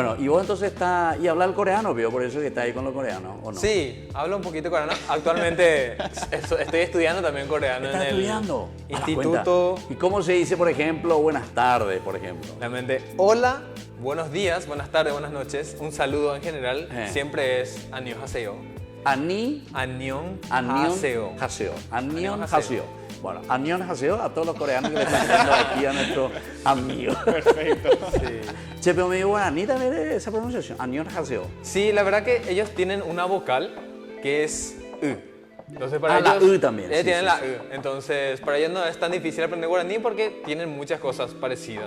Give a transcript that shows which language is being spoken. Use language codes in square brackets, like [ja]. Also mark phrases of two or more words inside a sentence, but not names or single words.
[es] Bueno, y vos entonces estás, y hablas el coreano, veo por eso que estás ahí con los coreanos, ¿o no? Sí, hablo un poquito coreano. Actualmente estoy estudiando también coreano ¿Estás en el estudiando? A la Instituto. cuenta. ¿Y cómo se dice, por ejemplo, buenas tardes, por ejemplo? Realmente, hola, buenos días, buenas tardes, buenas noches. Un saludo en general siempre es annyeonghaseyo. Ani, Annyeong Anion haseo. [ko] 하세요. 안녕 [es] Anion Haseo. haseo. Bueno, [ko] 안녕 하세요 [es] a todos los coreanos que le están viendo aquí a nuestro amigo. Perfecto. Che, pero me digo, guaraní también es esa pronunciación. [ko] 안녕 하세요. [es] Sí, la verdad que ellos tienen una vocal que es U. Entonces para Ah, la ellos, U también, Ellos sí, tienen sí, la sí. U. Entonces para ellos no es tan difícil aprender guaraní porque tienen muchas cosas parecidas.